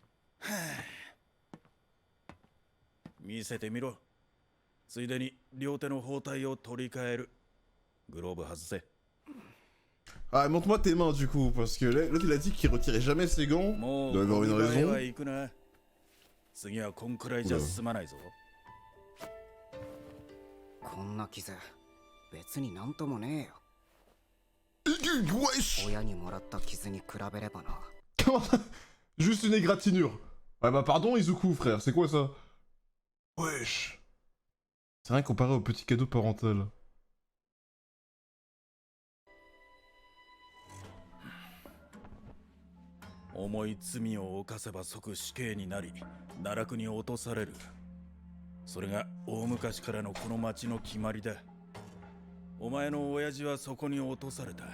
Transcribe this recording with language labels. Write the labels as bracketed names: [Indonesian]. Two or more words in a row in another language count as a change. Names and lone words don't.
[Japanese] 見せてみろ。ついでに両手の包帯を取り替える。グローブ外せ。 [French] Ah, montre-moi tes mains du coup, parce que l'autre il a dit qu'il retirait jamais ses gants. [Japanese] も [French] Il doit [Japanese] う [French] avoir une [Japanese] 見栄えは [French] raison. [Japanese] 行くな。次はこんくらいじゃ済まないぞ。こんな傷別になんともねえよ。 [French] Wesh. [Japanese] 親にもらった傷に比べればな。 [French] Comment ça? Juste une égratignure. Ouais bah pardon Izuku frère, c'est quoi ça? Wesh. C'est rien comparé au petit cadeau parental. [Japanese] 重い罪を犯せば即死刑になり、奈落に落とされる。それが大昔からのこの町の決まりだ。お前の親父はそこに落とされた。